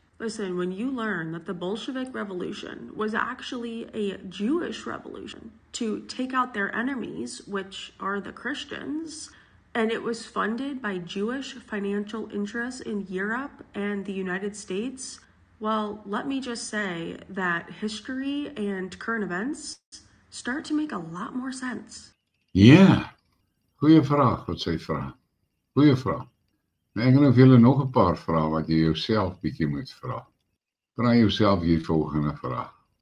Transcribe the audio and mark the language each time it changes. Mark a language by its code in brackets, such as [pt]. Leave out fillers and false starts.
[en] Listen, when you learn that the Bolshevik Revolution was actually a Jewish revolution to take out their enemies, which are the Christians, and it was funded by Jewish financial interests in Europe and the United States, well, let me just say that history and current events start to make a lot more sense. [af] Ja, goeie vraag wat sy vra. Goeie vraag. Nou, ek gaan vir julle nog 'n paar vrae wat jy jouself bietjie moet vra. Vra jouself hier volgende vraag.